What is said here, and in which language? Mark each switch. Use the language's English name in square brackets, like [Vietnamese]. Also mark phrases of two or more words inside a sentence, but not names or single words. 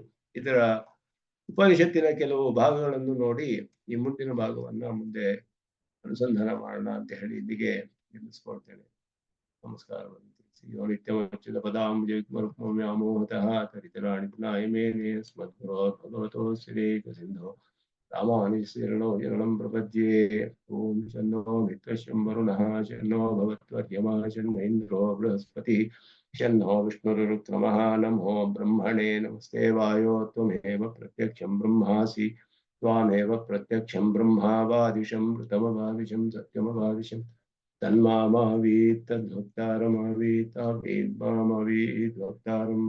[Kannada] ಇದರ ಉಪನಿಷತ್ತಿನ ಕೆಲವು ಭಾಗಗಳನ್ನು ನೋಡಿ ಈ ಮುಂದಿನ ಭಾಗವನ್ನ ಮುಂದೆ ಅನುಸಂಧಾನ ಮಾಡೋಣ ಅಂತ ಹೇಳಿ ಇಲ್ಲಿಗೆ ನಿಲ್ಲಿಸ್ಕೊಳ್ತೇನೆ. ನಮಸ್ಕಾರವನ್ನು ತಿಳಿಸಿ. [Sanskrit] ನಿತ್ಯಮಚ್ಯುತ ಪದಾಂಬುಜಯುಗ್ಮರುಕ್ಮವ್ಯಾಮೋಹತಃ ತರಿತರಾಣಿ ಪುನಾಯಮೇನೆ ಸ್ಮದ್ಗುರೋ ಶ್ರೀಕ ಸಿಂಧೋ ರಾಮಾನುಜಶರಣೋ ಶರಣಂ ಪ್ರಪದ್ಯೆ. ಓಂ ಶನ್ನೋ ಮಿತ್ರಶಂ ವರುಣಃ ಶನ್ನೋ ಭವತ್ವರ್ಯಮಾ ಶನ್ನೋ ಇಂದ್ರೋ ಬೃಹಸ್ಪತಿ ಶನ್ನೋ ವಿಷ್ಣುರುಕ್ರಮಃ. ನಮೋ ಬ್ರಹ್ಮಣೇ ನಮಸ್ತೆ ವಾಯೋ ತ್ವಮೇವ ಪ್ರತ್ಯಕ್ಷಂ ಬ್ರಹ್ಮಾಸಿ ತ್ವಾಮೇವ ಪ್ರತ್ಯಕ್ಷಂ ಬ್ರಹ್ಮಾವಾದಿಶಂ ಋತಮವಾದಿಶಂ ಸತ್ಯಮವಾದಿಶಂ ತನ್ಮಾಮಾವೀತ್ ತದ್ಭಕ್ತಾರಮಾವೀತ್ ತಾವೇದ್ ಮಾಮಾವೀತ್ ಭಕ್ತಾರಂ.